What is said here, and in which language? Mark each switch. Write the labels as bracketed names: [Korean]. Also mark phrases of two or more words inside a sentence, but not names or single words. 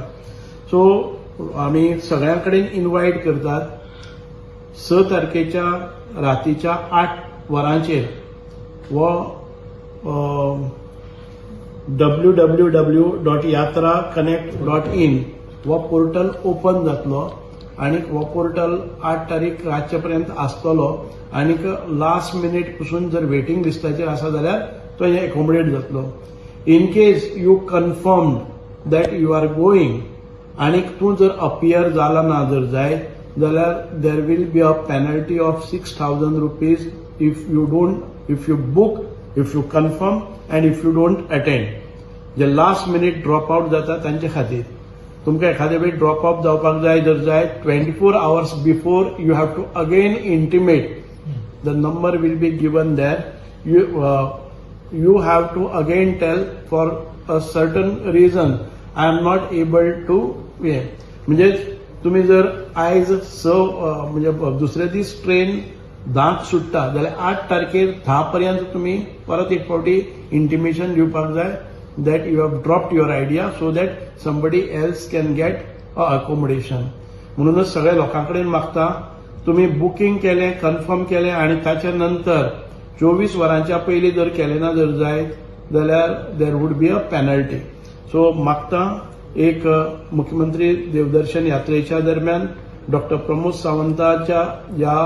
[Konkani] सो आमी सगळ्यां कडेन इन्वायट करतात 6 तारखेच्या रातीच्या 8 वरांचेर वो www.yatraconnect.in हो पोर्टल ओपन जातलो आणि हो पोर्टल 8 तारीख रातचे पर्यंत आसतलो आणि [English] last minute [Konkani] पासून जर वेटिंग लिस्टाचेर आसा जाल्यार तो एकोमोडेट जातलो. [English] in case you confirm that you are going [Konkani] आणि तूं जर अपियर जाला ना जर जाय जाल्यार [English] there will be a penalty of 6,000 rupees if you book, if you confirm and if you don't attend. [Konkani] जे [English] last minute drop out [Konkani] जाता तांचे खातीर तुमकां एखाद्या वेळी [English] drop out [Konkani] जावपाक जाय जर जाय [English] 24 hours before you have to again intimate. the number will be given there. You have to again tell for a certain reason I am not able to [Konkani] म्हणजे तुम्ही जर आयज म्हणजे दुसरे दीस ट्रेन 10 सुट्टा जाल्यार 8 तारखेर 10 पर्यंत तुम्ही परत एक फावटी इंटिमेशन दिवपाक जाय [English] that you have dropped your idea so that somebody else can get accommodation. [Konkani] म्हणूनच सगळ्या लोकांकडेन मागता तुम्ही बुकिंग केलें, कन्फर्म केलें आणि ताच्या नंतर 24 वरांच्या पयलीं जर केलें ना जर जाय जाल्यार [English] there would be a penalty. [Konkani] सो मागता एक मुख्यमंत्री देवदर्शन यात्रेच्या दरम्यान डॉक्टर प्रमोद सावंताच्या ह्या